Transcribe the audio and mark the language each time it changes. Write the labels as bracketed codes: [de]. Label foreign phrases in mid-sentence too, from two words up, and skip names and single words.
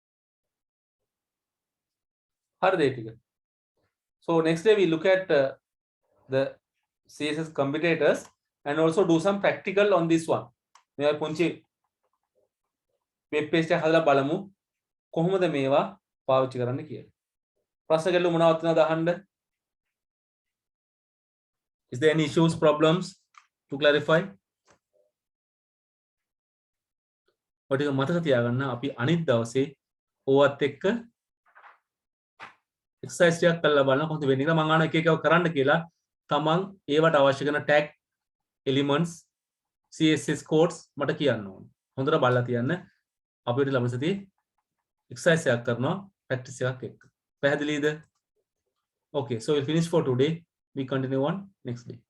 [si] හරිද ඒ ටික? [en] So next day we look at the CSS competitors and also do some practical on this one. [si] මේ පුංචි [en] web page [si] එක හදලා බලමු කොහොමද මේවා පාවිච්චි කරන්න කියලා. ප්‍රශ්න ගැටලු මොනවද තියෙනවද අහන්න? [en] Is there any issues, problems to clarify? [si] ඔටික මතක තියාගන්න අපි අනිත් දවසේ ඕවත් එක්ක exercise ටිකක් කරලා බලන්න කොහොමද වෙන්නේ කියලා. මම අහන එක එකව කරන්න කියලා තමන් ඒවට අවශ්‍ය කරන [en] tag elements CSS codes [si] මට කියන්න ඕනේ. හොඳට බලලා තියන්න. අපිට ළමයි සතියේ exercise එකක් කරනවා practice එකක් එක්ක. පැහැදිලිද? [en] Okay, so we'll finish for today. We continue on next day.